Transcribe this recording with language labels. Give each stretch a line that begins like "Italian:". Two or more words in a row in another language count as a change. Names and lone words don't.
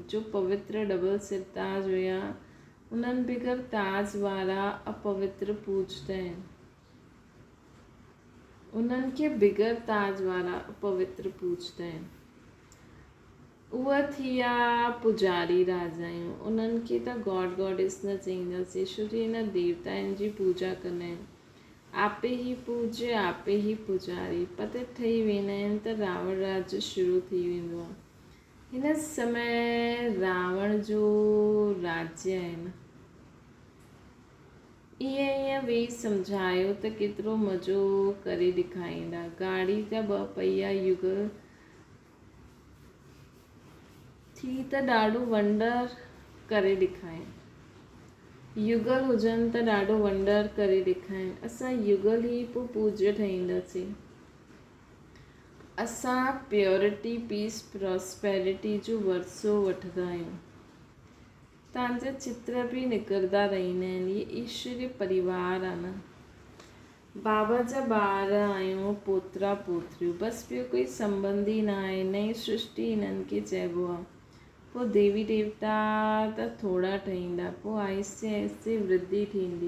Sindhi: जो पवित्र डबल सिरताज हुया, उन्हनि बग़ैर ताज वारा अपवित्र पूजदा आहिनि। उन्हनि खे बग़ैर ताज वारा अपवित्र पूजदा आहिनि। उहे थी विया पुजारी राजायूं। उन्हनि खे त
English: God Goddess
Sindhi: न चईंदासीं, छो जो हिन देवताउनि जी पूजा कंदा आहिनि। आपे ही पूज्य आपे ही पुजारी पते ठही वेंदा आहिनि त रावण राज्य शुरू थी वेंदो आहे। हिन समय रावण जो राज्य आहे न, ईअं वेही सम्झायो त केतिरो मज़ो करे ॾेखारींदा। गाड़ी जा 2 पहिया युगल थी त ॾाढो वंडर करे ॾेखारीनि। युगल हुजनि त ॾाढो वंडर करे ॾेखारीनि। असां युगल ई पोइ पूज्य ठहींदासीं। असां
English: purity peace prosperity
Sindhi: जो वरसो वठंदा आहियूं। तव्हांजा चित्र बि निकिरंदा रहंदा आहिनि। इहे ईश्वरीय परिवार आहे न। बाबा जा ॿार आहियूं, पोतरा पोतरियूं, बसि ॿियो कोई संबंध ई न आहे। नई सृष्टि हिननि खे चइबो आहे। पोइ देवी देवता त थोरा ठहींदा, पोइ आहिस्ते आहिस्ते वृद्धि थींदी।